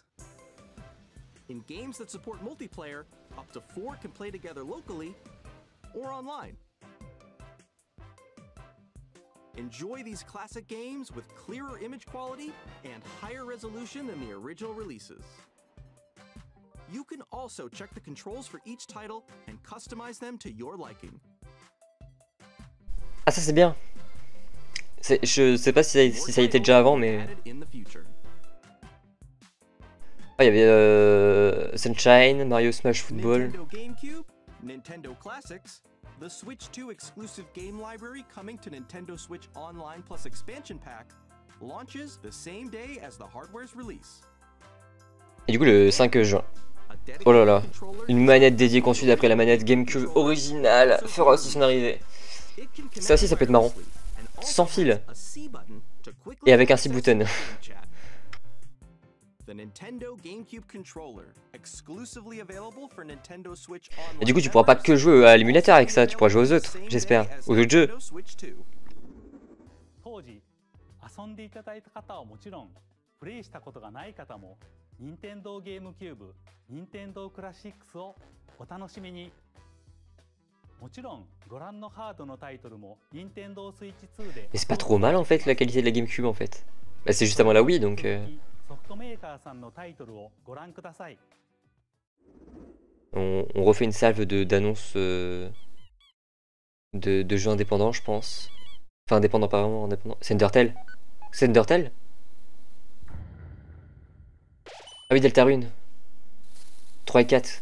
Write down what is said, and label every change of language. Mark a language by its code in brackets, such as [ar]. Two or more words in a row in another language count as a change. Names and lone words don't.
[en] In games that support multiplayer, up to 4 can play together locally or online. Enjoy these classic games with clearer image quality and higher resolution than the original releases. You can also check the controls for each title and customize them to your liking. [fr] Ah, ça c'est bien. Je sais pas si ça y était déjà avant, mais. Ah, il y avait Sunshine, Mario Smash Football. [en] Nintendo GameCube, Nintendo Classics, the Switch 2 exclusive game library coming to Nintendo Switch Online Plus expansion pack launches the same day as the hardware's release. [fr] Et du coup, le 5 juin. Oh là là. Une manette dédiée conçue d'après la manette GameCube originale fera aussi son arrivée. Ça aussi, ça peut être marrant. Sans fil. Et avec un C-button. [en] The Nintendo GameCube controller, exclusively available for Nintendo Switch [fr] Et [en] Online. [fr] du coup, tu pourras pas que jouer à l'émulateur avec ça, tu pourras jouer aux autres, j'espère. Aux autres jeux. [ja] 当時遊んでいただいた方はもちろんプレイしたことがない方も Nintendo GameCube、Nintendo Classics をお楽しみに。もちろんご覧のハードのタイトルも Nintendo Switch 2で。 [fr] Mais c'est pas trop mal en fait la qualité de la GameCube en fait. Bah, c'est juste avant la Wii donc. [ja] ソフトメーカーさんのタイトルをご覧ください。 [fr] On refait une salve d'annonces de jeux indépendants, je pense. Enfin, indépendants, pas vraiment indépendants. C'est Undertale? C'est Undertale? Ah oui, Deltarune. 3 et 4.